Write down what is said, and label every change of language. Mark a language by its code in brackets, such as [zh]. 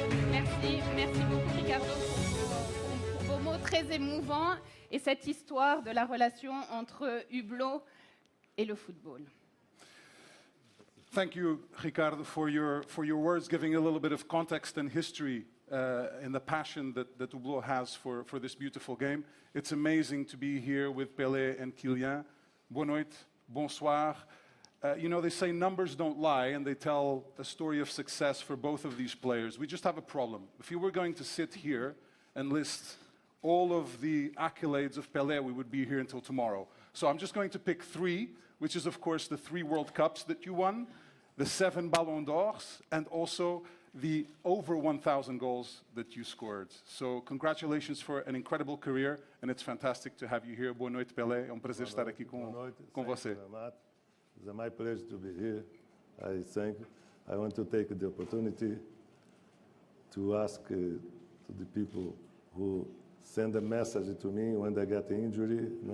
[fr] Merci beaucoup Ricardo pour vos mots très émouvants et cette histoire de la relation entre Hublot et le football. [en] Thank you, Ricardo, for your words, giving a little bit of context and history and the passion that Hublot has for this beautiful game. It's amazing to be here with Pelé and Kylian. [pt] Boa noite, [fr] bonsoir. [en] They say numbers don't lie, and they tell a story of success for both of these players. We just have a problem. If you were going to sit here and list all of the accolades of Pelé, we would be here until tomorrow. So I'm just going to pick 3, which is, of course, the 3 World Cups that you won, the 7 Ballon d'Ors, and also the over 1,000 goals that you scored. So congratulations for an incredible career, and it's fantastic to have you here. [pt] Boa noite, Pelé. É um prazer estar aqui com você. [en] It's my pleasure to be here. I want to take the opportunity to ask to the people who send a message to me when they get injury.